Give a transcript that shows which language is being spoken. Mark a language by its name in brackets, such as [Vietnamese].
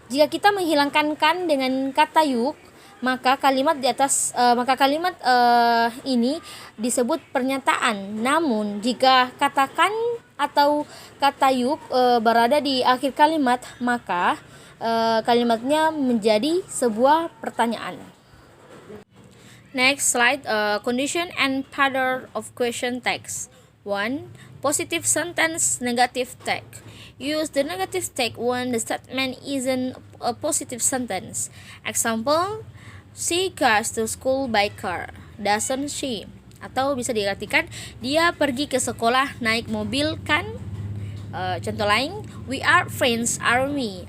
[Indonesian] Jika kita menghilangkan kan dengan kata yuk, maka kalimat ini disebut pernyataan. Namun jika kata kan atau kata yuk berada di akhir kalimat, maka kalimatnya menjadi sebuah pertanyaan. [English] Next slide, condition and pattern of question tags. 1. Positive sentence, negative tag. Use the negative tag when the statement isn't a positive sentence. Example, she goes to school by car. Doesn't she? [Indonesian] Atau bisa diartikan, dia pergi ke sekolah naik mobil kan? Contoh lain, [English] we are friends, are we?